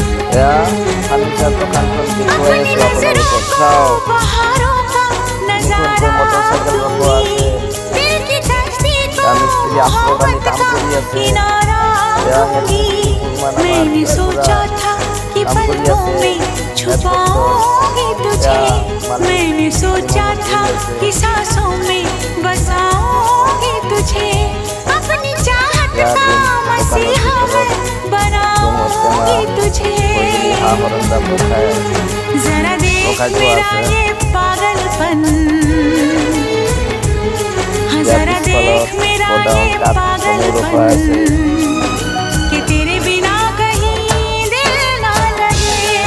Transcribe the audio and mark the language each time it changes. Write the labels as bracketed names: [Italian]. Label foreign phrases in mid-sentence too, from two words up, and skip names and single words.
[Assamese] এয়া ফাৰ্ণিচাৰ দোকানখন দেখুৱাই আছোঁ আপোনালোকক। চাওক নতুনকৈ মটৰচাইকেল লগোৱা আছে। এয়া মিস্ত্ৰী আশ্ৰদানী কাম কৰি আছে। এয়া হেডমেন আমাৰ পুৰা কাম কৰি আছে। [Hindi] मैंने सोचा था कि सांसों में बसाऊंगी तुझे, अपनी चाहत का मसीहा मैं बनाऊंगी तुझे। जरा देख मेरा ये पागलपन, हाँ जरा देख मेरा ये पागलपन, कि तेरे बिना कहीं दिल ना लगे।